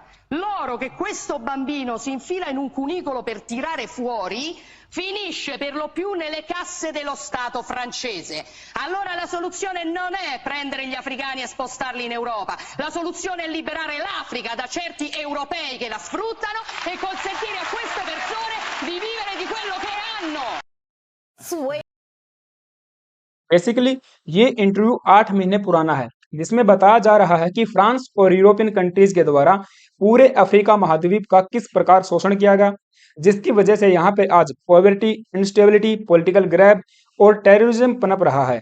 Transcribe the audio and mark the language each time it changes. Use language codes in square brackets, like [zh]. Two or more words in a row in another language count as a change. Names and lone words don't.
[it] L'oro che questo bambino si infila in un cunicolo per tirare fuori finisce per lo più nelle casse dello Stato francese. Allora la soluzione non è prendere gli africani e spostarli in Europa, la soluzione è liberare l'Africa da certi europei che la sfruttano e consentire a queste persone di vivere di quello che hanno. [hi] बेसिकली ये इंटरव्यू 8 महीने पुराना है, जिसमें बताया जा रहा है कि फ्रांस और [en] European countries [hi] के द्वारा पूरे अफ्रीका महाद्वीप का किस प्रकार शोषण किया गया, जिसकी वजह से यहाँ पे आज [en] poverty, instability, political grab [hi] और टेररिज्म पनप रहा है।